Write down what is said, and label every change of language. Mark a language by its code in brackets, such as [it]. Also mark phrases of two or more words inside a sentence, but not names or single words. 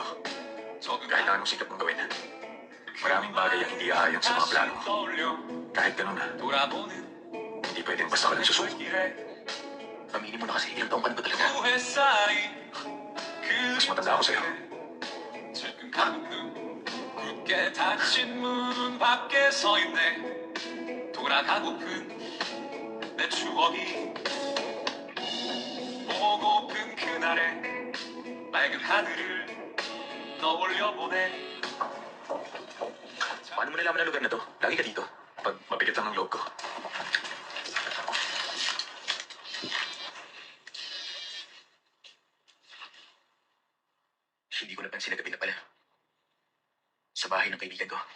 [tl] Kahit na anong sikap mong gawin. Maraming bagay ang hindi aayon sa mga plano mo. Kahit ganun na, hindi pwedeng basta ka lang susuko. Aminin mo na kasi, ilang taong ka na ba talaga? Mas matanda ako sa'yo. [ko] 굳게 닫힌 문 밖에 서 있네. 돌아가고픈 내 추억이 보고픈 그날의 맑은 하늘을 떠올려 보내. [tl] Paano mo nalaman ang lugar na to? Lagi ka dito. Pag mabigat lang ang loob ko. Hindi ko napansin na gabi na pala. Sa bahay ng kaibigan ko.